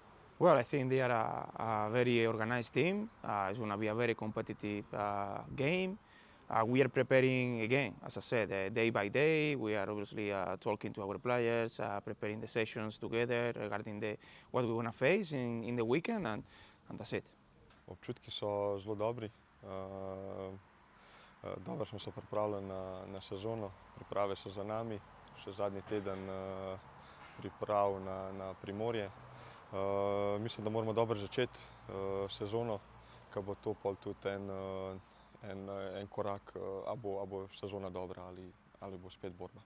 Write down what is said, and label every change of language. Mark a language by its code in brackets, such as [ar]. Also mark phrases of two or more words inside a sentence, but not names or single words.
[en] Well, I think they are a very organized team. It's going to be a very competitive game. We are preparing, again, as I said, day by day. We are obviously talking to our players, preparing the sessions together regarding what we want to face in the weekend, and that's it. [sl] Občutki so zelo dobri. Dobro smo se pripravili na sezono, priprave so za nami, še zadnji teden priprav na Primorje. Mislim, da moramo dobro začeti sezono, ker bo to pol tudi en korak, a bo sezona dobra ali bo spet borba.